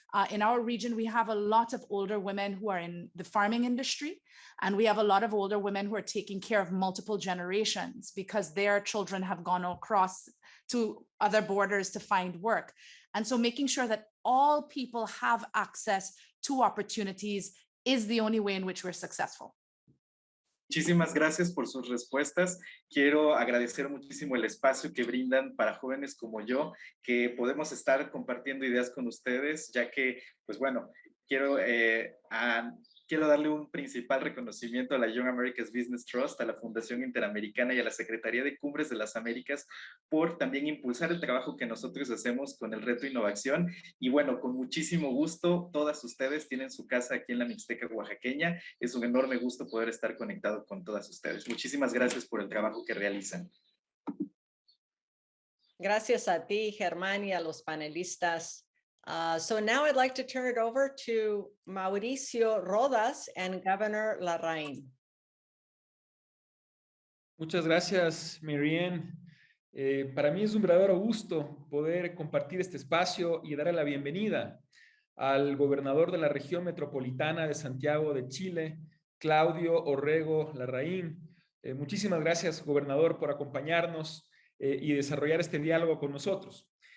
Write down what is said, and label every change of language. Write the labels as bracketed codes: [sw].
[en] In our region, we have a lot of older women who are in the farming industry, and we have a lot of older women who are taking care of multiple generations because their children have gone across to other borders to find work. And so making sure that all people have access to opportunities is the only way in which we're successful. [es] Muchísimas gracias por sus respuestas. Quiero agradecer muchísimo el espacio que brindan para jóvenes como yo, que podemos estar compartiendo ideas con ustedes, ya que, pues bueno, quiero, quiero darle un principal reconocimiento a la Young Americas Business Trust, a la Fundación Interamericana y a la Secretaría de Cumbres de las Américas por también impulsar el trabajo que nosotros hacemos con el reto Innovación. Y bueno, con muchísimo gusto, todas ustedes tienen su casa aquí en la Mixteca oaxaqueña. Es un enorme gusto poder estar conectado con todas ustedes. Muchísimas gracias por el trabajo que realizan. Gracias a ti, Germán, y a los panelistas. [en] So now I'd like to turn it over to Mauricio Rodas and Governor Larraín. [es] Muchas gracias, Marianne. Para mí es un verdadero gusto poder compartir este espacio y darle la bienvenida al gobernador de la región metropolitana de Santiago de Chile, Claudio Orrego Larraín. Muchísimas gracias, gobernador, por acompañarnos y desarrollar este diálogo con nosotros.